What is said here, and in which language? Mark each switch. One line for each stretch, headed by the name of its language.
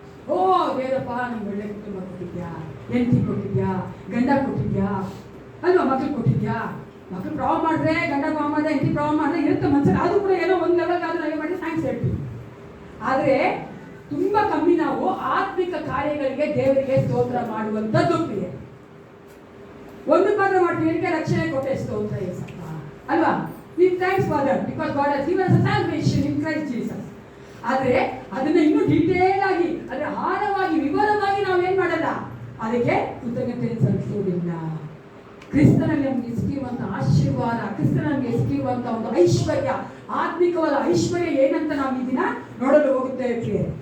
Kannada: ಓ ದೇವರಪ್ಪ, ನಂಗೆ ಒಳ್ಳೆ ಕುಟುಂಬ ಕೊಟ್ಟಿದ್ಯಾ, ಹೆಂಡತಿ ಕೊಟ್ಟಿದ್ಯಾ, ಗಂಡ ಕೊಟ್ಟಿದ್ಯಾ ಅಲ್ವಾ, ಮಕ್ಳು ಕೊಟ್ಟಿದ್ಯಾ. ಮಕ್ಳು ಪ್ರಾವ್ ಮಾಡಿದ್ರೆ, ಗಂಡ ಪ್ರಾವ್ ಮಾಡಿದ್ರೆ, ಹೆಂಡತಿ ಪ್ರಾವ್ ಮಾಡಿದ್ರೆ ಇರುತ್ತೆ ಮನಸ್ಸಲ್ಲಿ. ಅದು ಕೂಡ ಏನೋ ಒಂದು ಲೆವೆಲ್ ಆದ್ರೂ ಹಾಗೆ ಮಾಡಿ ಥ್ಯಾಂಕ್ಸ್ ಹೇಳ್ತೀವಿ. ಆದರೆ ತುಂಬ ಕಮ್ಮಿ ನಾವು ಆತ್ಮಿಕ ಕಾರ್ಯಗಳಿಗೆ ದೇವರಿಗೆ ಸ್ತೋತ್ರ ಮಾಡುವಂಥದ್ದು ಪ್ರಿಯ. ಒಂದು ಮಾತ್ರ ಮಾಡ್ತೀವಿ, ಏನಕ್ಕೆ ರಕ್ಷಣೆ ಕೊಟ್ಟೆ ಸ್ತೋತ್ರ ಏಸಪ್ಪ ಅಲ್ವಾ.
English: We thanks Father because God has given us a salvation in
Kannada: ಆದ್ರೆ ಅದನ್ನ ಇನ್ನೂ ಡೀಟೇಲ್ ಆಗಿ ಅಂದ್ರೆ ಆಳವಾಗಿ ವಿವರವಾಗಿ ನಾವೇನ್ ಮಾಡಲ್ಲ, ಅದಕ್ಕೆ ಕೃತಜ್ಞತೆ ಸಲ್ಲಿಸುವುದಿಲ್ಲ. ಕ್ರಿಸ್ತನಲ್ಲಿ ನಮ್ಗೆ ಸಿಗುವಂತ ಆಶೀರ್ವಾದ, ಕ್ರಿಸ್ತನಲ್ಲಿ ನಮ್ಗೆ ಸಿಗುವಂತ ಒಂದು ಐಶ್ವರ್ಯ, ಆತ್ಮಿಕವಾದ ಐಶ್ವರ್ಯ ಏನಂತ ನಾವು ಈ ದಿನ ನೋಡಲು ಹೋಗುತ್ತೇವೆ.